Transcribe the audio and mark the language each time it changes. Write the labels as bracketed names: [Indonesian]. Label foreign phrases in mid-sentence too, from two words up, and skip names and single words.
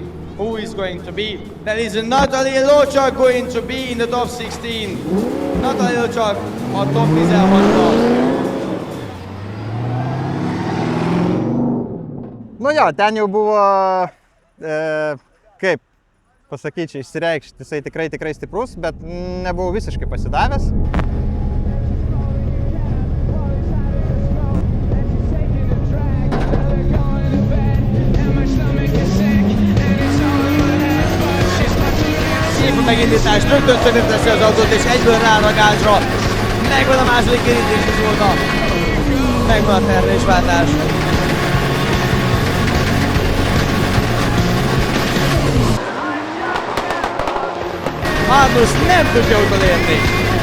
[English] Who is going to be? That is Natalia Luchak going to be in the top 16. [Hungarian] Natalia Luchak a top 16-ban. [Lithuanian] Nu jo, ten jau buvo, kaip pasakyčiau, išsireikšti, jisai tikrai stiprus, bet nebuvau visiškai pasidavęs. [Hungarian] Megindítás, rögtön csökkenteszi az autót és egyből rád a gázsra. Megvan a második kerítés azóta. Megvan a terhelésváltás. Magnus nem tudja utolérni.